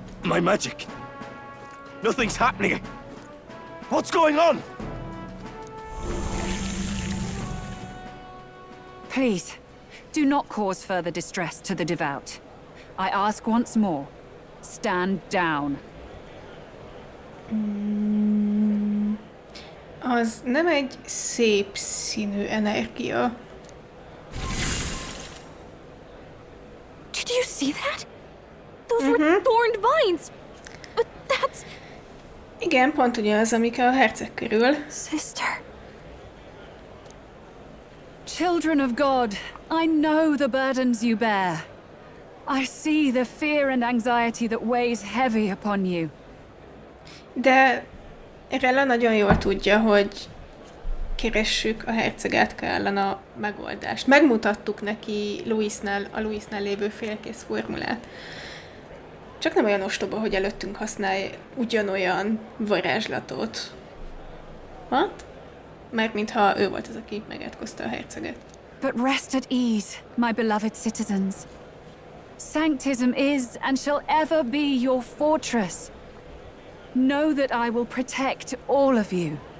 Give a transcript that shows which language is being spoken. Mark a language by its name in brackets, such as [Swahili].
[English] My magic. Nothing's happening. What's going on? Please, do not cause further distress to the devout. I ask once more, stand down. [Hungarian] Az nem egy szép színű energia. [English] Did you see that? Those were thorned vines. But that's... [Hungarian] Igen, pont ugyanaz, amik a herceg körül. [English] Sister. children of God, I know the burdens you bear. I see the fear and anxiety that weighs heavy upon you. [Hungarian] De Rella nagyon jól tudja, hogy keressük a herceget, kellene a megoldást. Megmutattuk neki a Louisnál lévő félkész formulát. Csak nem olyan ostoba, hogy előttünk használj ugyanolyan varázslatot. Hát? Mert mintha ő volt az, aki megátkozta a herceget. [English] But rest at ease, my beloved citizens. Sanctism is and shall ever be your fortress. Know that I will protect all of you.